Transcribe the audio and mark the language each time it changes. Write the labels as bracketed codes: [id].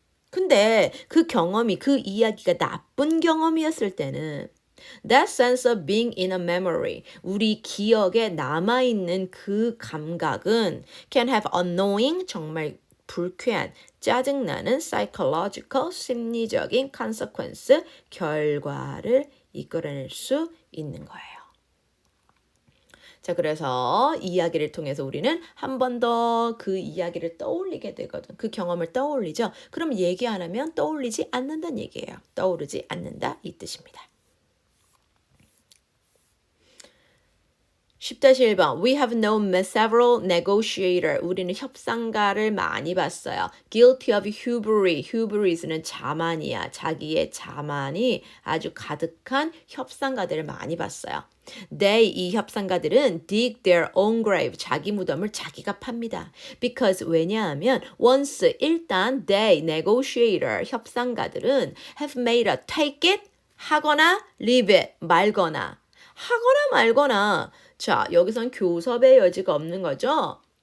[ko] 근데 그 경험이 그 이야기가 나쁜 경험이었을 때는 [en] that sense of being in a memory [ko] 우리 기억에 남아 있는 그 감각은 [en] can have annoying [ko] 정말 불쾌한, 짜증나는 psychological, 심리적인 consequence, 결과를 이끌어낼 수 있는 거예요. 자, 그래서 이야기를 통해서 우리는 한 번 더 그 이야기를 떠올리게 되거든. 그 경험을 떠올리죠. 그럼 얘기 안 하면 떠올리지 않는다는 얘기예요. 떠오르지 않는다 이 뜻입니다. [en] 10-1번 We have known several negotiators. [ko] 우리는 협상가를 많이 봤어요. [en] Guilty of hubris. [ko] hubris는 자만이야. 자기의 자만이 아주 가득한 협상가들을 많이 봤어요. [en] They, [ko] 이 협상가들은 [en] dig their own grave. [ko] 자기 무덤을 자기가 팝니다. Because 왜냐하면 once 일단 they, negotiator, 협상가들은 [en] have made a take it [ko] 하거나 [en] leave it [ko] 말거나 하거나 말거나 자, 여기선 교섭의 여지가 없는 거죠.